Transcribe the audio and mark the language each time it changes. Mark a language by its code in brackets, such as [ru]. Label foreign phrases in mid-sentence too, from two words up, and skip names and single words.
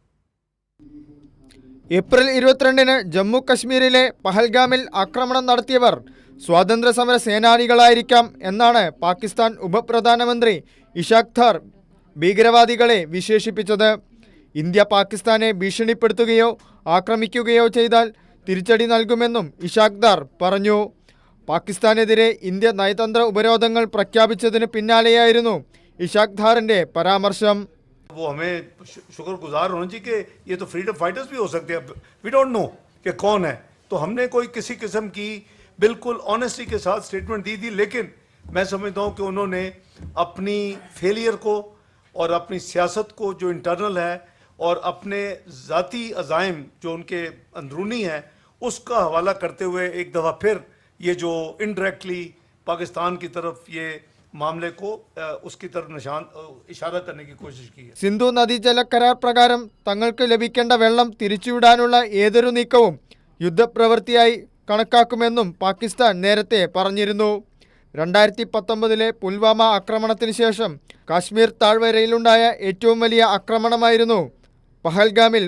[ml] ഏപ്രിൽ 22-ന് ജമ്മു കശ്മീരിലെ പഹൽഗാമിൽ ആക്രമണം നടത്തിയവർ സ്വാതന്ത്ര്യ സമര സേനാനികളായിരിക്കാം എന്നാണ് പാകിസ്ഥാൻ ഉപപ്രധാനമന്ത്രി ഇഷാഖ് ദാർ ഭീകരവാദികളെ വിശേഷിപ്പിച്ചത്. ഇന്ത്യ പാകിസ്ഥാനെ ഭീഷണിപ്പെടുത്തുകയോ ആക്രമിക്കുകയോ ചെയ്താൽ തിരിച്ചടി നൽകുമെന്നും ഇഷാഖ് ദാർ പറഞ്ഞു. പാകിസ്ഥാനെതിരെ ഇന്ത്യ നയതന്ത്ര ഉപരോധങ്ങൾ പ്രഖ്യാപിച്ചതിന് പിന്നാലെയായിരുന്നു ഇഷാഖ് ദാറിന്റെ പരാമർശം. [ur] وہ ہمیں شکرگزار ہونا چاہیے کہ یہ تو [en] freedom fighters [ur] بھی ہو سکتے ہیں. [en] We don't know [ur] کہ کون ہے، تو ہم نے کوئی کسی قسم کی بالکل آنسٹی کے ساتھ سٹیٹمنٹ دی تھی، لیکن میں سمجھتا ہوں کہ انہوں نے اپنی فیلیئر کو اور اپنی سیاست کو جو انٹرنل ہے اور اپنے ذاتی عزائم جو ان کے اندرونی ہیں اس کا حوالہ کرتے ہوئے ایک دفعہ پھر یہ جو ان ڈائریکٹلی پاکستان کی طرف یہ معاملے کو اس کی طرف نشان اشارہ کرنے کی کوشش کی ہے. [ml] സിന്ധു നദീജല കരാർ പ്രകാരം തങ്ങൾക്ക് ലഭിക്കേണ്ട വെള്ളം തിരിച്ചുവിടാനുള്ള ഏതൊരു നീക്കവും യുദ്ധപ്രവൃത്തിയായി കണക്കാക്കുമെന്നും പാകിസ്ഥാൻ നേരത്തെ പറഞ്ഞിരുന്നു. 2019-ലെ പുൽവാമ ആക്രമണത്തിന് ശേഷം കാശ്മീർ താഴ്വരയിലുണ്ടായ ഏറ്റവും വലിയ ആക്രമണമായിരുന്നു പഹൽഗാമിൽ ഉണ്ടായത്.